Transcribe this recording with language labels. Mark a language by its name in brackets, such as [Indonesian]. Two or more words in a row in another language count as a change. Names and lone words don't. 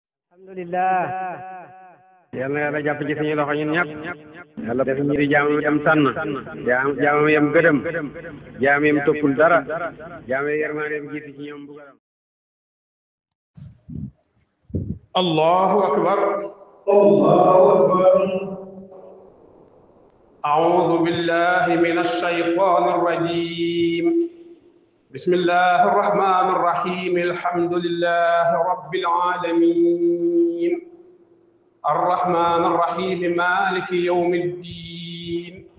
[Wolof] alhamdulillah yal na yàlla jàpp ci suñu loxo ñun ñëpp yàlla def ñu di jaamam yam tànn jaamam yam gëdëm jaam yam toppul dara jaam yam yërmandeem jiitu ci ñoom bugaram [Arabic] الله أكبر أعوذ بالله من الشيطان الرجيم بسم الله الرحمن الرحيم الحمد لله رب العالمين الرحمن الرحيم مالك يوم الدين